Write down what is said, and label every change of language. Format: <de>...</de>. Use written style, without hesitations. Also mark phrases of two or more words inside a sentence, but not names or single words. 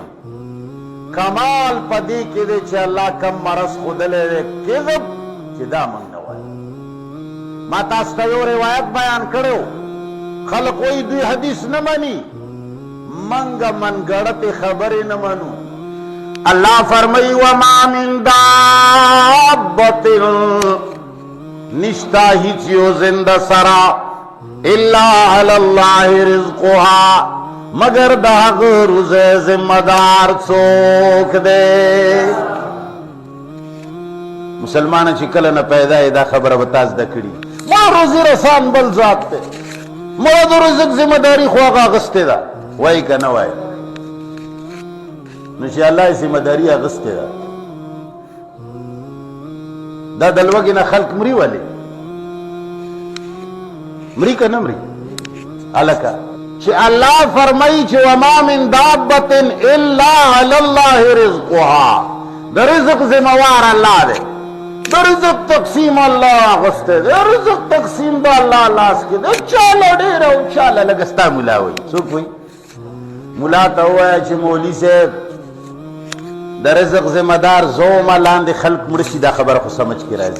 <ps>کمال په دې کې دی چې الله کم مرض ښودلی دی کذب، چې دا موږ نه وایو. ما تاسو ته یو روایت بیان کړی، خلک وایي دوی حدیث نه مني، موږ منګړتې خبرې نه منو. الله فرمایي</ps> <ar>وما من دابة</ar> <ps>نشتا هیڅ یو زنده سره</ps> <ar>الا علی الله رزقها</ar> <ps>مگر د هغه روزه ذمہ دار څوک دی. مسلمان چې کله نه پیدا یې دا خبره به تاسو زده کړي. ما روزي رسان بل ذات دی، ما د رزق ذمہ داري خو هغه اخیستې ده، وایي که نه وایي؟ نو چې الله یې ذمہ داري اخیستې ده، دا د لوږې نه خلق مري ولې؟ مري که نه مري؟ هلکه چې الله فرمایي چې</ps> <ar>وما من دابة الا علی الله رزقها،</ar> <ps>د رزق ذمہ وار الله دی، د رزق تقسیم الله اخیستی دی، رزق تقسیم د الله لاس کې دی. چاله ډېر او چاله لږ ستا ملا وایي. څوک وایي؟ ملا ته ووایه چې مولي صاحب د رزق ذمہ دار زومه لاندې خلق مړه شي، دا خبره خو سمجھ کې راځي.</ps>